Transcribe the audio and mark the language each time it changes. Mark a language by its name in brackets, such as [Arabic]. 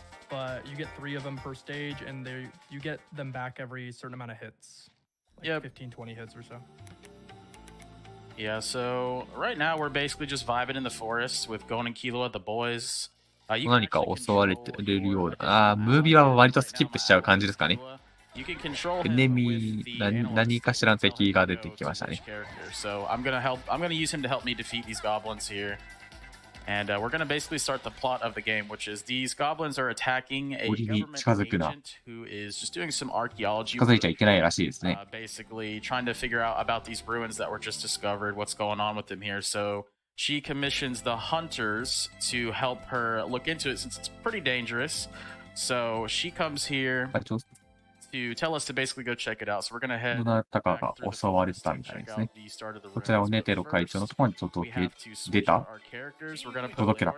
[English] But you get 3 of them per stage, and you get them back every certain amount of hits. Yep. 15, 20 hits or so. Yeah, so right now we're basically just vibing in the forest with Gon and Killua, the boys. [Japanese] 何か襲われてるような。ムービーは割とスキップしちゃう感じですかね。エネミー、何かしらの敵が出てきましたね。 [English] So I'm gonna use him to help me defeat these goblins here. And we're going to basically start the plot of the game, which is these goblins are attacking a government agent who is just doing some archaeology, basically trying to figure out about these ruins that were just discovered, what's going on with them here. So she commissions the hunters to help her look into it since it's pretty dangerous. So she comes here to tell us to basically go check it out. So we're going to head [Japanese] どなたかが襲われてたみたいですね。こちらをネテロ会長のところに届け出た届けたと。